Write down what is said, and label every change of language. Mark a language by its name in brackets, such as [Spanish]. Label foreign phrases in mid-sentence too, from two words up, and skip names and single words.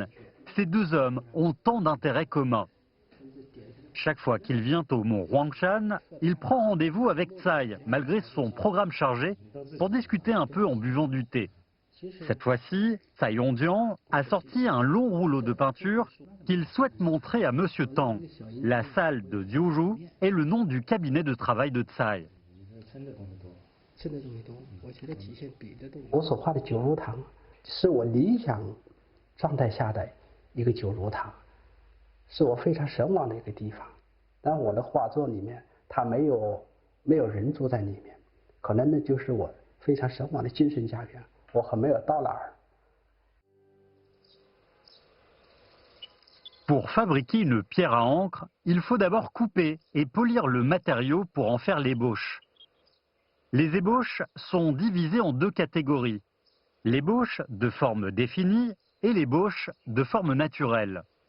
[French] Ces 2 hommes ont tant d'intérêts communs. Chaque fois qu'il vient au mont Huangshan, il prend rendez-vous avec Tsai, malgré son programme chargé, pour discuter un peu en buvant du thé. Cette fois-ci, Tsai Yongjian a sorti un long rouleau de peinture qu'il souhaite montrer à Monsieur Tang. La salle de Jiuzhou est le nom du cabinet de travail de Tsai. [Chinese] 我所画的九如堂是我理想状态下的一个九如堂，是我非常神往的一个地方。但我的画作里面，它没有人住在里面，可能呢就是我非常神往的精神家园，我很没有到哪儿。 [French] Pour fabriquer une pierre à encre, il faut d'abord couper et polir le matériau pour en faire l'ébauche. Les ébauches sont divisées en 2 catégories, l'ébauche de forme définie et l'ébauche de forme naturelle.